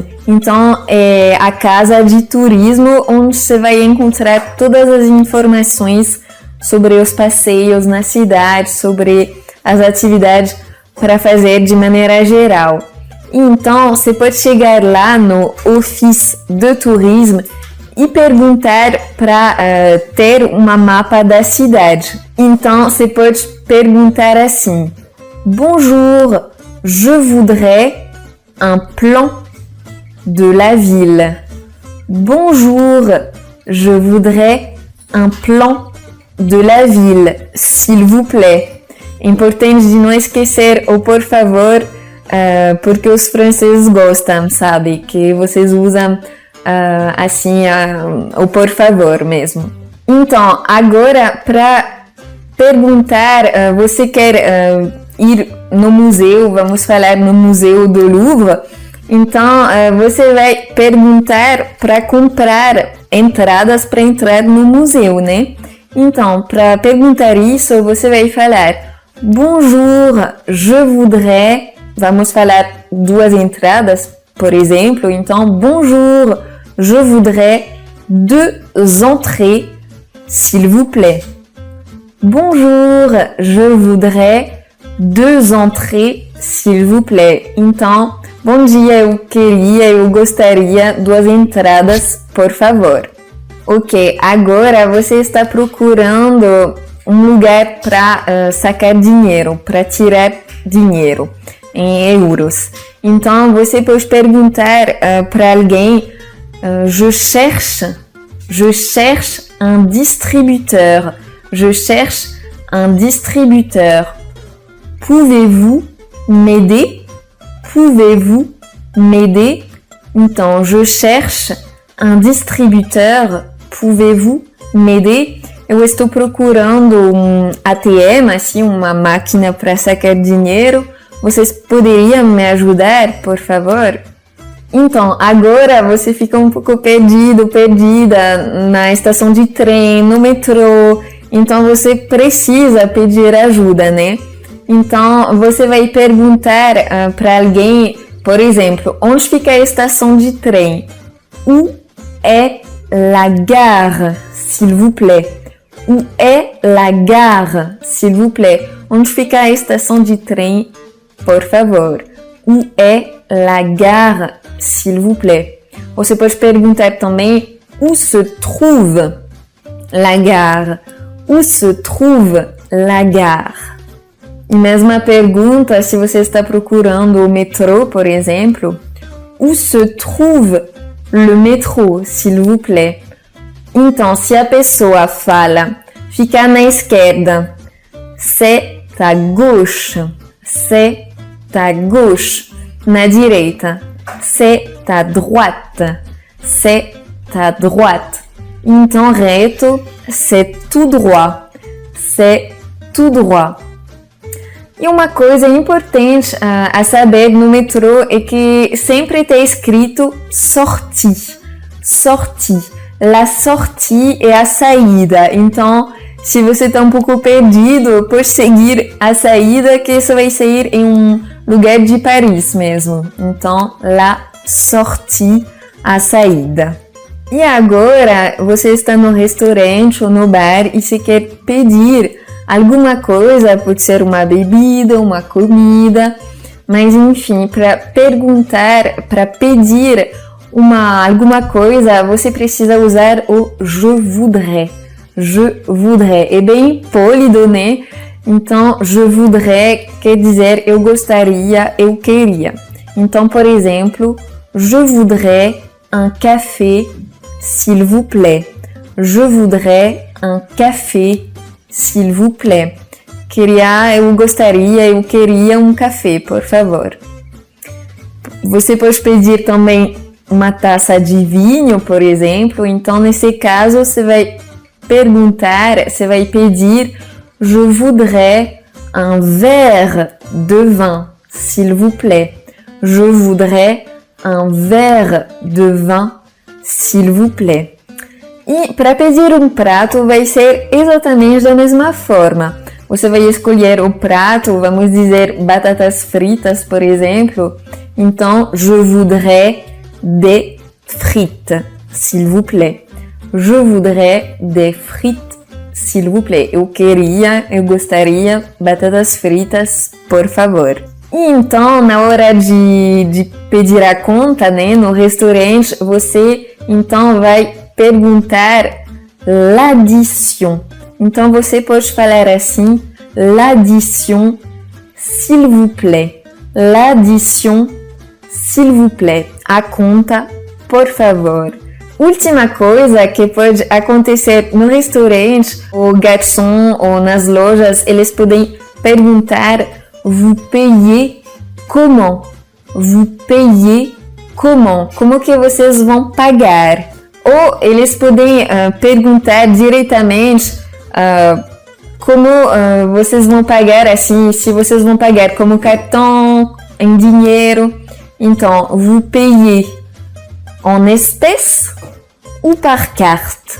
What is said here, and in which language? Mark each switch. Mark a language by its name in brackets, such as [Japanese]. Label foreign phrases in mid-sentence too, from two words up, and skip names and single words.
[Portuguese] Então, é a casa de turismo onde você vai encontrar todas as informações sobre os passeios na cidade, sobre as atividades para fazer de maneira geral. Então, você pode chegar lá no [French] Office de Tourisme [Portuguese] e perguntar para ter uma mapa da cidade. Então, você pode perguntar assim: [French] Bonjour, je voudrais un plan de la ville. Bonjour, je voudrais un plan de la ville, s'il vous plaît. [Portuguese] É importante de não esquecer o por favor, porque os franceses gostam, sabe? Que vocês usam assim o por favor mesmo. Então, agora para perguntar, você quer ir no museu, vamos falar no Museu do Louvre. Então, você vai perguntar para comprar entradas para entrar no museu, né? Então, para perguntar isso, você vai falar: [French] Bonjour, je voudrais... [Portuguese] Vamos falar 2 entradas, por exemplo. Então, [French] Bonjour, je voudrais 2 entrées, s'il vous plaît. Bonjour, je voudrais 2 entrées, s'il vous plaît. [Portuguese] Então, bom dia, eu gostaria 2 entradas, por favor. Ok, agora você está procurando um lugar para sacar dinheiro, para tirar dinheiro em euros. Então, você pode perguntar para alguém: [French] je cherche un distributeur. Je cherche un distributeur. Pouvez-vous m'aider? Pouvez-vous m'aider? Então, je cherche un distributeur, pouvez-vous m'aider? [Portuguese] Eu estou procurando ATM, assim, uma máquina para sacar dinheiro. Vocês poderiam me ajudar, por favor? Então, agora você fica um pouco perdida na estação de trem, no metrô. Então, você precisa pedir ajuda, né? Então, você vai perguntar para alguém, por exemplo, onde fica a estação de trem? [French] Où est la gare, s'il vous plaît? Où est la gare, s'il vous plaît? [Portuguese] Onde fica a estação de trem, por favor? [French] Où est la gare, s'il vous plaît? [Portuguese] Você pode perguntar também [French] où se trouve la gare? Où se trouve la gare? [Portuguese] E mesma pergunta se você está procurando o metrô, por exemplo. [French] Où se trouve le métro, s'il vous plaît? [Portuguese] Então, se a pessoa fala ficar na esquerda, [French] c'est à gauche, c'est à gauche. [Portuguese] Na direita, [French] c'est à droite, c'est à droite. [Portuguese] Então, reto, [French] c'est tout droit, c'est tout droit. [Portuguese] E uma coisa importante a saber no metrô é que sempre está escrito [French] sortie, sortie. La sortie [Portuguese] é a saída. Então, se você está um pouco perdido, pode seguir a saída, que você vai sair em um lugar de Paris mesmo. Então, [French] la sortie, [Portuguese] a saída. E agora, você está no restaurante ou no bar e você quer pedir alguma coisa, pode ser uma bebida, uma comida, mas enfim, para perguntar, para pedir alguma coisa, você precisa usar o [French] je voudrais. Je voudrais. [Portuguese] É bem polido, né? Então, [French] je voudrais [Portuguese] quer dizer eu gostaria, eu queria. Então, por exemplo, [French] je voudrais un café, s'il vous plaît. Je voudrais un café, s'il vous plaît. [Portuguese] Eu gostaria, eu queria um café, por favor. Você pode pedir também uma taça de vinho, por exemplo. Então, nesse caso, você vai perguntar, você vai pedir [French] je voudrais un verre de vin, s'il vous plaît. Je voudrais un verre de vin, s'il vous plaît. [Portuguese] E para pedir um prato vai ser exatamente da mesma forma. Você vai escolher o prato, vamos dizer batatas fritas, por exemplo. Então, [French] je voudrais des frites, s'il vous plaît. Je voudrais des frites, s'il vous plaît. [Portuguese] Eu gostaria batatas fritas, por favor. E então, na hora de pedir a conta, né, no restaurante, você então vai perguntar l'addition. Então, você pode falar assim, [French] l'addition, s'il vous plaît. L'addition, s'il vous plaît. [Portuguese] A conta, por favor. Última coisa que pode acontecer no restaurante, o garçom ou nas lojas, eles podem perguntar [French] vous payez comment? Vous payez comment? [Portuguese] Como que vocês vão pagar? Ou eles podem perguntar diretamente como vocês vão pagar, assim, se vocês vão pagar como cartão, em dinheiro. Então, [French] vous payez en espèces ou par carte?